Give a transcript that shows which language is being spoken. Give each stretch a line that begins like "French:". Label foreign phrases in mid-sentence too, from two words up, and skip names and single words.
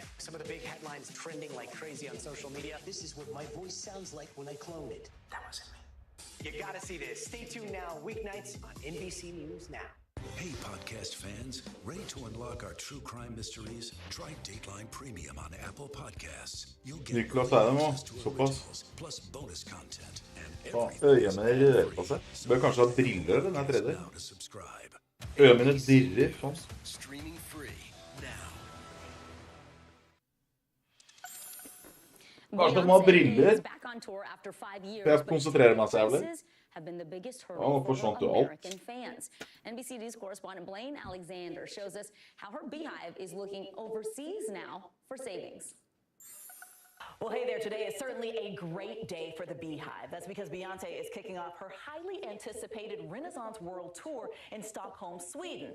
English: Some of the big headlines trending like crazy on social media. This is what my voice sounds like when I clone it. That wasn't me. You gotta see this. Stay tuned now, weeknights on NBC News Now. Hey, podcast fans, ready to unlock our true crime mysteries? Try Dateline Premium on Apple Podcasts. You'll get
Norwegian: Niklas er det nå, såpass.
English: plus bonus content.
Norwegian: Faen, øynene rører på seg. Bør kanskje ha briller, den her 3D. Øynene mine dirrer, sånn.
English: Streaming free now.
Norwegian: Kanskje man må ha briller. Jeg konsentrerer meg så jævlig.
English: Have been the biggest hurdle for American fans. NBC News correspondent Blaine Alexander shows us how her beehive is looking overseas now for savings. Well, hey there. Today is certainly a great day for the Beehive. That's because Beyonce is kicking off her highly anticipated Renaissance World Tour in Stockholm, Sweden.